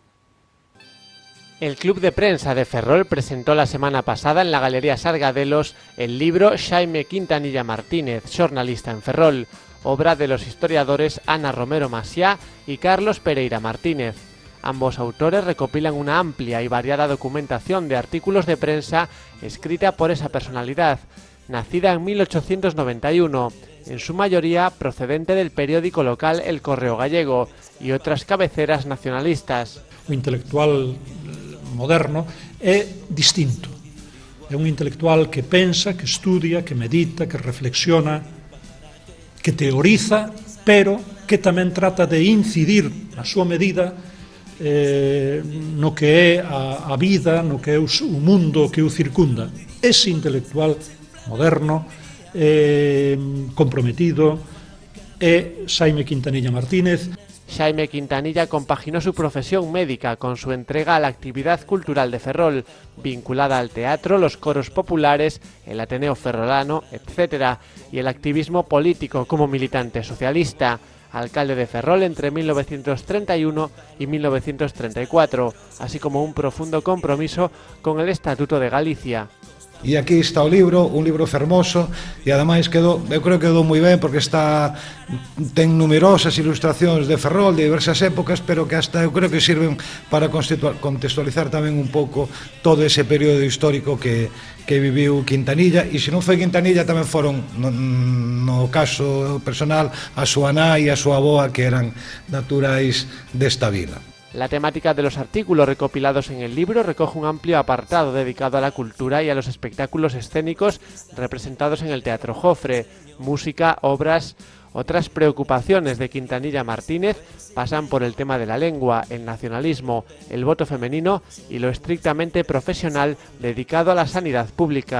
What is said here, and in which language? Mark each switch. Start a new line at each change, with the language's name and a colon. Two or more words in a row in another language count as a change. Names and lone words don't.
Spanish: El Club de Prensa de Ferrol presentó la semana pasada en la Galería Sargadelos el libro Xaime Quintanilla Martínez,
Galician: xornalista en Ferrol,
Spanish: obra de los historiadores Ana Romero Maciá y Carlos Pereira Martínez. Ambos autores recopilan una amplia y variada documentación de artículos de prensa escrita por esa personalidad, nacida en 1891, en su mayoría procedente del periódico local El Correo Gallego y otras cabeceras nacionalistas.
Galician: O intelectual moderno é distinto. É un intelectual que pensa, que estudia, que medita, que reflexiona, que teoriza, pero que tamén trata de incidir na súa medida no que é a vida, no que é o mundo que o circunda. Ese intelectual moderno, comprometido, é Xaime Quintanilla Martínez.
Spanish: Xaime Quintanilla compaginó su profesión médica con su entrega a la actividad cultural de Ferrol, vinculada al teatro, los coros populares, el Ateneo Ferrolano, etc., y el activismo político como militante socialista. Alcalde de Ferrol entre 1931 y 1934, así como un profundo compromiso con el Estatuto de Galicia.
Galician: E aquí está o libro, un libro fermoso, e ademais eu creo que quedou moi ben porque ten numerosas ilustracións de Ferrol de diversas épocas, pero que hasta eu creo que sirven para contextualizar tamén un pouco todo ese período histórico que viviu Quintanilla, e se non foi Quintanilla tamén foron, no caso personal, a súa nai e a súa avoa, que eran naturais desta vila.
Spanish: La temática de los artículos recopilados en el libro recoge un amplio apartado dedicado a la cultura y a los espectáculos escénicos representados en el Teatro Jofre, música, obras. Otras preocupaciones de Quintanilla Martínez pasan por el tema de la lengua, el nacionalismo, el voto femenino y lo estrictamente profesional dedicado a la sanidad pública.